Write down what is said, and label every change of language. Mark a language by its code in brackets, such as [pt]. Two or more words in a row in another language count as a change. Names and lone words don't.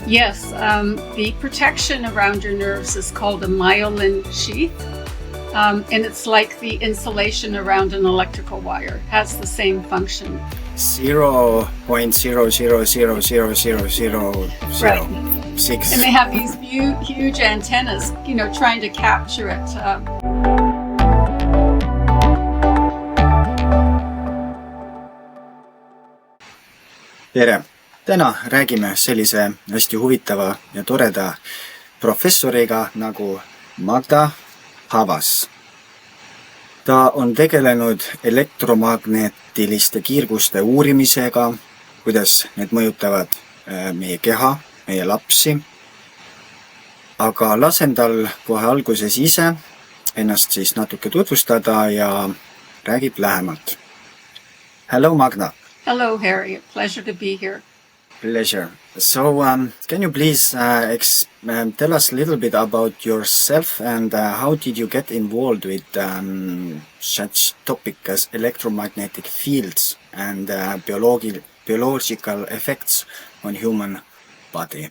[en] Yes, the protection around your nerves is called a myelin sheath, and it's like the insulation around an electrical wire. It has the same function. 0.0000006. Right. And they have these huge antennas, trying to capture it. [et] Tere! Täna räägime sellise hästi huvitava ja toreda professoriga nagu Magda Havas. Ta on tegelenud elektromagnetiliste kiirguste uurimisega, kuidas need mõjutavad meie keha, meie lapsi. Aga lasen tal kohe alguses ise ennast siis natuke tutvustada ja räägib lähemalt. [en] Hello, Magda. Hello, Harry. A pleasure to be here. Pleasure. So, can you please tell us a little bit about yourself and how did you get involved with such topic as electromagnetic fields and biological effects on human body?